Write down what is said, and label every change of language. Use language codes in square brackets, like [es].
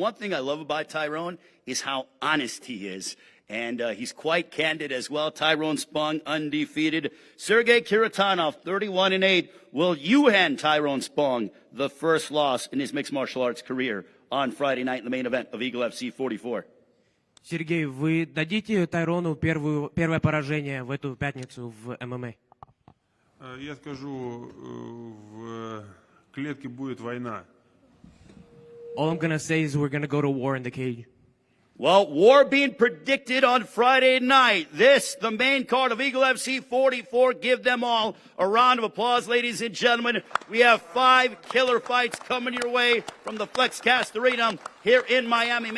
[en] One thing I love about Tyron is how honest he is. And he's quite candid as well. Tyron Spong, undefeated. Sergey Kiritanov, 31-8. Will you hand Tyron Spong the first loss in his mixed martial arts career on Friday night in the main event of Eagle FC 44? [ru] Сергей, вы дадите Тайрону первое поражение в эту пятницу в ММА? Я скажу, в клетке будет война. [en] All I'm gonna say is we're gonna go to war in the cage. Well, war being predicted on Friday night. This, the main card of Eagle FC 44. Give them all a round of applause, ladies and gentlemen. We have 5 killer fights coming your way from the FLXcast Arena here in Miami.